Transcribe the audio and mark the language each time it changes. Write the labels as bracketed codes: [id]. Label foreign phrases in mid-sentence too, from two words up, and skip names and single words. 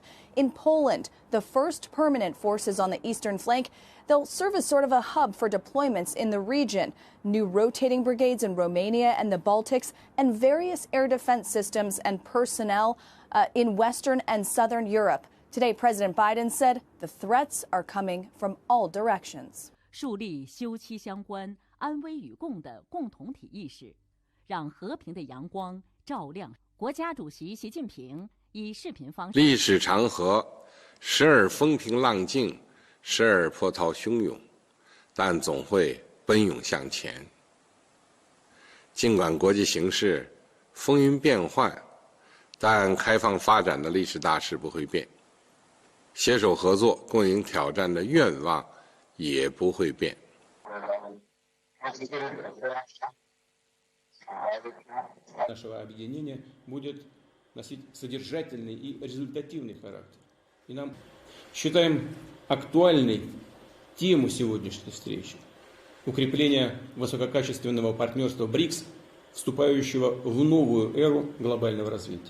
[en] In Poland, the first permanent forces on the eastern flank, they'll serve as sort of a hub for deployments in the region. New rotating brigades in Romania and the Baltics, and various air defense systems and personnel in Western and Southern Europe. Today, President Biden said the threats are coming from all directions. [zh] 树立休戚相关、安危与共的共同体意识，让和平的阳光照亮。国家主席习近平以视频方式。历史长河，时而风平浪静，时而波涛汹涌，但总会奔涌向前。尽管国际形势风云变幻，但开放发展的历史大势不会变，携手合作、共赢挑战的愿望也不会变。 [ru] Нашего объединения будет носить содержательный и результативный характер. И нам считаем актуальной тему сегодняшней встречи – укрепление высококачественного партнерства БРИКС, вступающего в новую эру глобального развития.